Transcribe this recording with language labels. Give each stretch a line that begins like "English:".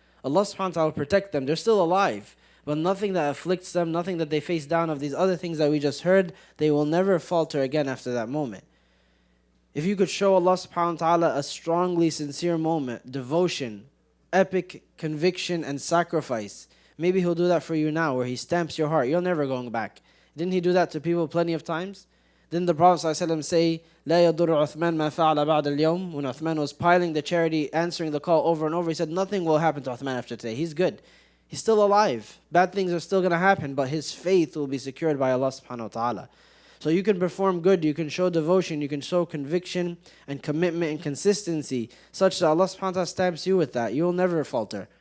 English: Allah subhanahu wa ta'ala will protect them. They're still alive. But nothing that afflicts them, nothing that they face down of these other things that we just heard, they will never falter again after that moment. If you could show Allah subhanahu wa ta'ala a strongly sincere moment, devotion, epic conviction and sacrifice, maybe He'll do that for you now, where He stamps your heart. You're never going back. Didn't He do that to people plenty of times? Didn't the Prophet ﷺ say,
Arabic: لا يضر عثمان ما فعل بعد اليوم?
English: When Uthman was piling the charity, answering the call over and over, he said, nothing will happen to Uthman after today. He's good. He's still alive. Bad things are still going to happen, but his faith will be secured by Allah subhanahu wa ta'ala. So you can perform good, you can show devotion, you can show conviction and commitment and consistency, such that Allah subhanahu wa ta'ala stamps you with that. You will never falter.